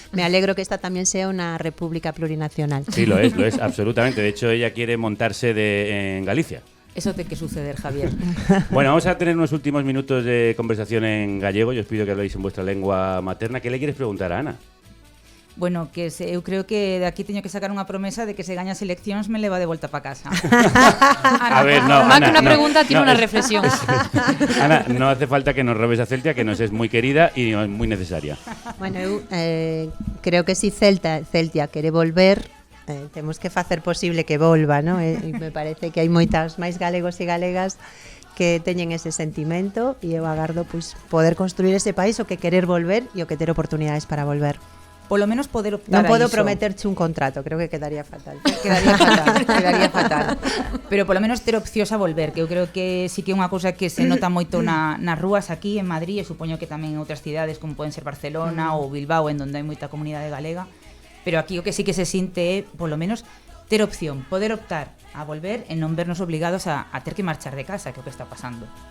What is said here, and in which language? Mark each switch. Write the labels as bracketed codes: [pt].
[es] Me alegro que esta también sea una república plurinacional. Sí, lo es, absolutamente. De hecho, ella quiere montarse en Galicia. Eso tiene que suceder, Javier. Bueno, vamos a tener unos últimos minutos de conversación en gallego. Yo os pido que habléis en vuestra lengua materna. ¿Qué le quieres preguntar a Ana? [gl] Bueno, eu creo que de aquí teño que sacar unha promesa de que se gaña as eleccións me leva de volta para casa. [es] A ver, no, más Ana, que una pregunta tiene una es, reflexión. Ana, no hace falta que nos robes a Celtia, que nos es muy querida y muy necesaria. [gl] Bueno, creo que si Celtia quere volver, temos que facer posible que volva, ¿no? E me parece que hai moitas máis galegos e galegas que teñen ese sentimento, e eu agardo poder construir ese país, o que querer volver e o que ter oportunidades para volver. Polo menos poder optar non podo a iso. prometerche un contrato, creo que quedaría fatal. Quedaría fatal. Pero polo menos ter opcións a volver, que eu creo que sí que é unha cousa que se nota moito nas rúas aquí en Madrid, e supoño que tamén en outras cidades como poden ser Barcelona ou Bilbao, en donde hai moita comunidade galega, pero aquí o que sí que se sinte é, polo menos, ter opción, poder optar a volver e non vernos obligados a ter que marchar de casa, que é o que está pasando.